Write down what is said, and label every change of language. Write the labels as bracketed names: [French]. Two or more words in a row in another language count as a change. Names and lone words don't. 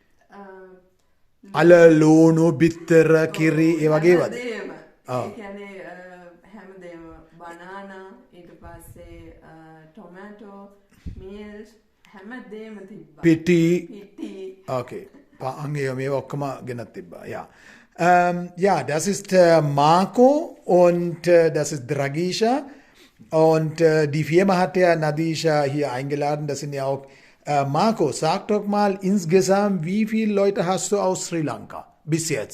[Sinhala] අල ලෝණු බිත්තර කිරි ඒ වගේ වද? ඒ කියන්නේ හැමදේම බනානා ඊට පස්සේ [English] tomato meals [Sinhala] හැමදේම තිබ්බා. පිටි. Okay. පාන් මේවා ඔක්කොම ගෙනත් තිබ්බා. Ja. [German] Ja, das ist Marco und das ist Dragisha und die Firma hat der Nadisha hier eingeladen. Das sind ja auch Marco, sag doch mal insgesamt, wie viele Leute hast du aus Sri Lanka bis jetzt?